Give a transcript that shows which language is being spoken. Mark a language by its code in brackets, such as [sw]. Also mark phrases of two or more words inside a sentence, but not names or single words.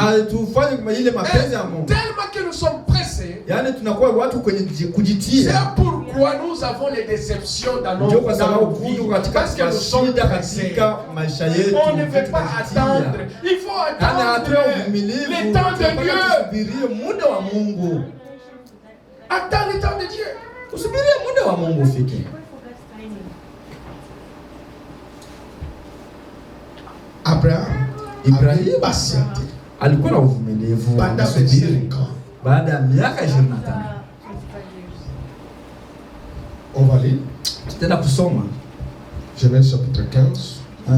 [fr] Tellement que nous sommes pressés, c'est pourquoi nous avons les déceptions dans nos vies. Parce que nous sommes pressés. On ne veut pas attendre. Il faut attendre le temps de Dieu. Attends le temps de Dieu. Ibrahim [sw] alikuwa na uvumilivu baada ya miaka 25. [fr] On va lire. [sw] Tutaenda kusoma [fr] Genèse chapitre 15.